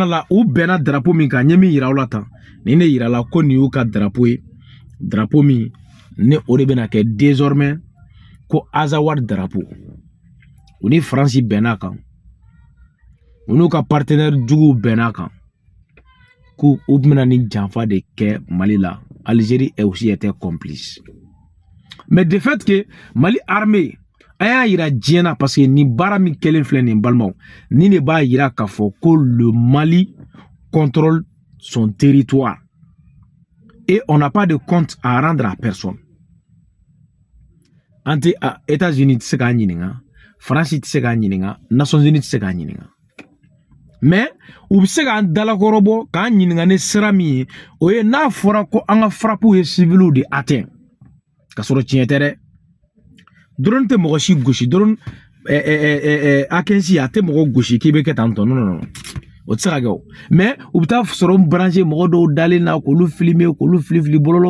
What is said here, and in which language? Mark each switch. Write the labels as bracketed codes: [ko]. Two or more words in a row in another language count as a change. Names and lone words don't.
[bm] la u bɛnna drapeau min kan ɲɛ min yira u la tan ni ne yira la ko nin y'u ka drapeau ye drapeau min ne o de bɛna kɛ désormais ko Azawad drapeau u ni Faransi bɛnna kan u n'u ka partenaire juguw bɛnna kan ko u bɛna ni janfa de kɛ Mali la. [fr] Algérie aussi était complice mais de fait que Mali armée [bm] a yira diɲɛ [fr] parce que [bm] ni baara min kɛlen filɛ nin balimaw ni ne b'a yira k'a fɔ ko [fr] le Mali contrôle son territoire et on n'a pas de compte à rendre à personne. [bm] Ante États-Unis tɛ se k'a ɲininka, France tɛ se k'a ɲininka, Nations Unies tɛ se k'a ɲininka. Mais u bɛ se k'an dalakɔrɔbɔ k'an ɲininka ni sira min ye o ye n'a fɔra ko an ka frappe ye civils de atteint ka sɔrɔ tiɲɛ tɛ dɛ. Drone tɛ mɔgɔ si gosi, drone A15 a tɛ mɔgɔ gosi k'i bɛ kɛ tan tɔ non o tɛ se ka kɛ o mais u bɛ taa sɔrɔ branché mɔgɔ dɔw dalen na k'olu filmer k'olu fili bɔlɔlɔw